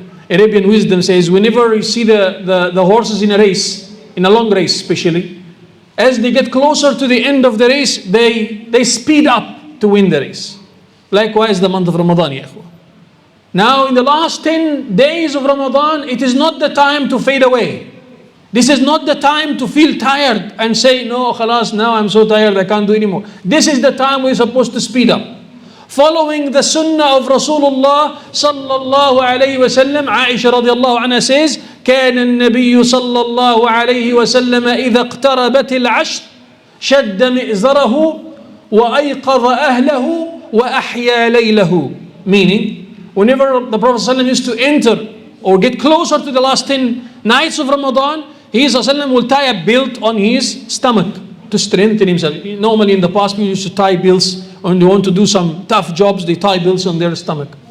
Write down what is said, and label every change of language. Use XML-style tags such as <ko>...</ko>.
<en>Arabian wisdom says, whenever you see the horses in a race, in a long race especially, as they get closer to the end of the race, they speed up to win the race. Likewise the month of Ramadan, ya akhwa. Now in the last 10 days of Ramadan, it is not the time to fade away. This is not the time to feel tired and say, no, khalas, now I'm so tired, I can't do anymore. This is the time we're supposed to speed up. Following the sunnah of Rasulullah sallallahu alayhi wa sallam, Aisha radiallahu anha says,</en> <ar>كان النبي صلى الله عليه وسلم إذا اقتربت العشر شد مئزره وأيقظ أهله وأحيا ليله.</ar> <en>Meaning, whenever the Prophet ﷺ used to enter or get closer to the last 10 nights of Ramadan, he ﷺ will tie a belt on his stomach to strengthen himself. Normally in the past, people used to tie belts when they want to do some tough jobs, they tie belts on their stomach.</en>